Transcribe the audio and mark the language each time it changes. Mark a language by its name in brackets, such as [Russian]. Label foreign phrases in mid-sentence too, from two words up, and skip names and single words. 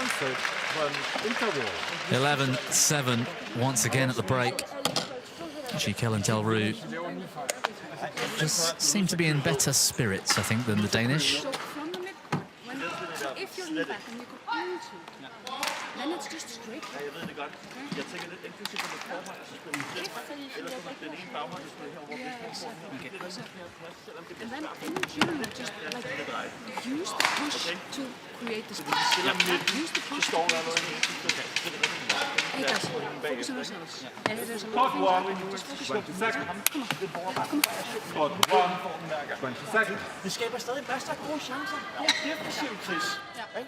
[English] 11-7 once again at the break. Gicquel and Delrue just seem to be in better spirits, I think, than the Danish. So from the midcourt, if you're in the back and you go into, then it's just straight. [Danish] Ja, jeg ved det godt. Jeg tænker lidt inklusive på mit forhold, så spiller vi selv. Ellers så den ene baghånd, der spiller herovre. [English] And then in general, just like use the push to create the space. Use the push to create the space. Hey guys, focus on ourselves. And there's a lot of things. Just focus on 20 seconds. Come on. 20 seconds. [Danish] Vi skaber stadig masser af gode chancer. Det er defensivt, Chris. Ikke?